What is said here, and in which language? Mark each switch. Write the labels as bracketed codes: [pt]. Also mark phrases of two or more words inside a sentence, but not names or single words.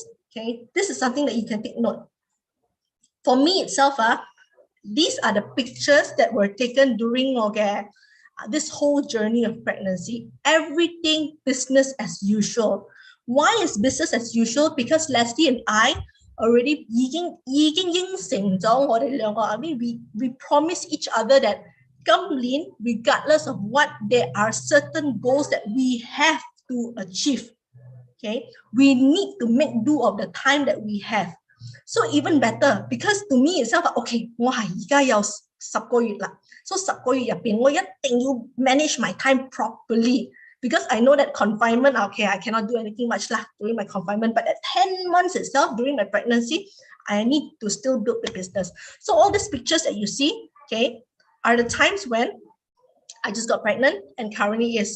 [en] Okay, this is something that you can take note. For me itself, these are the pictures that were taken during this whole journey of pregnancy. Everything business as usual. Why is business as usual? Because Leslie and I already [yue] 已經應承咗我哋兩個 [en] I mean we promise each other that 今年 regardless of what, there are certain goals that we have to achieve. Okay, we need to make do of the time that we have. So even better, because to me itself, [yue] okay, 我係而家有10個月啦， so 10個月入邊我一定要 [en] manage my time properly. Because I know that confinement, okay, I cannot do anything much during my confinement, but at 10 months itself, during my pregnancy, I need to still build the business. So all these pictures that you see, okay, are the times when I just got pregnant and currently is.